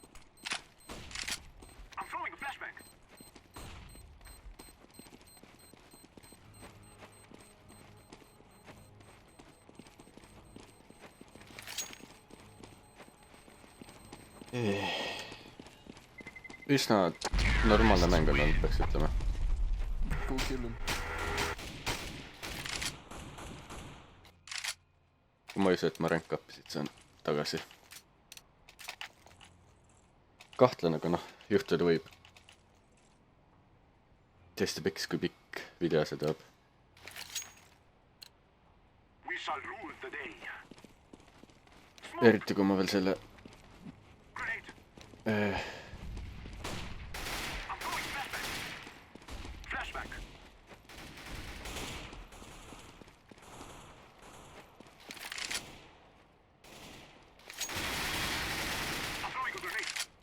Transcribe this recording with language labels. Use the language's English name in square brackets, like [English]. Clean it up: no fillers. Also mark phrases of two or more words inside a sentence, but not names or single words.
[English] I'm throwing a flashback. [Estonian] Üsna normaalne mäng on olnud, peaks ütlema. [English] Go kill him. [Estonian] Kui ma ei usu, et ma [English] rank up'isid [Estonian] saan tagasi. Kahtlen, aga noh, juhtuda võib. Tõesti piks, kui pikk video see tuleb. [English] We shall rule the day. [Estonian] Eriti kui ma veel selle [English] Grenade. I'm throwing flashback. Flashback. I'm throwing a grenade.